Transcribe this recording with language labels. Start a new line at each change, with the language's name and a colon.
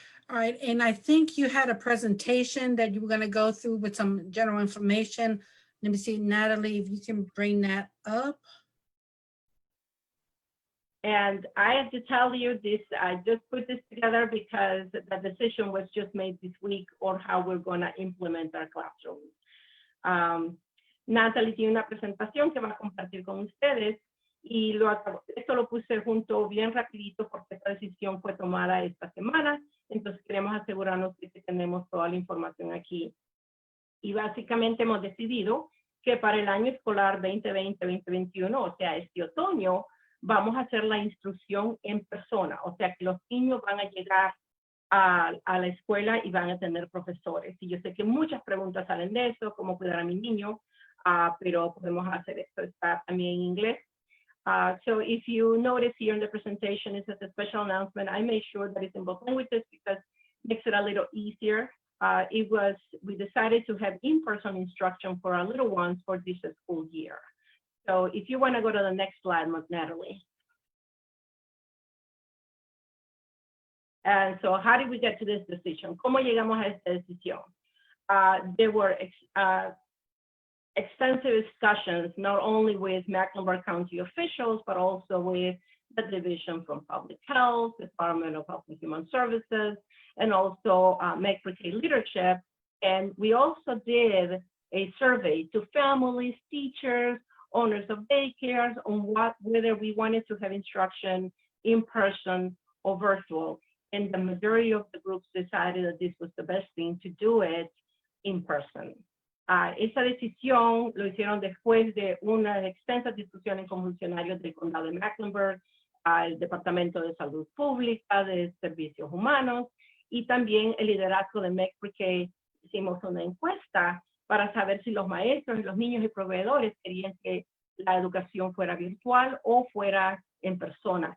English: All right, and I think you had a presentation that you were going to go through with some general information. Let me see, Natalie, if you can bring that up. And I have to tell you this, I just put this together because the decision was just made this week on how we're going to implement our classroom.
Spanish: Natalie tiene una presentación que va a compartir con ustedes, y esto lo puse junto bien rapidito porque esta decisión fue tomada esta semana. Entonces queremos asegurarnos de que tenemos toda la información aquí. Y básicamente hemos decidido que para el año escolar 2020-2021, o sea, este otoño, vamos a hacer la instrucción en persona. O sea, que los niños van a llegar a la escuela y van a tener profesores. Y yo sé que muchas preguntas salen de eso, cómo cuidar a mi niño, pero podemos hacer esto. Está también en inglés.
English: So if you notice here in the presentation, it says a special announcement. I made sure that it's in both languages because it makes it a little easier. We decided to have in-person instruction for our little ones for this school year. So if you want to go to the next slide, Natalie. And so how did we get to this decision?
Spanish: ¿Cómo llegamos a esta decisión?
English: There were extensive discussions, not only with Mecklenburg County officials, but also with the Division from Public Health, Department of Health and Human Services, and also Meck PreK leadership. And we also did a survey to families, teachers, owners of daycares on whether we wanted to have instruction in person or virtual. And the majority of the groups decided that this was the best thing to do it in person.
Spanish: Esa decisión lo hicieron después de una extensa discusión con funcionarios del condado de Mecklenburg, el Departamento de Salud Pública, de Servicios Humanos, y también el liderazgo de Meck PreK. Hicimos una encuesta para saber si los maestros y los niños y proveedores querían que la educación fuera virtual o fuera en persona.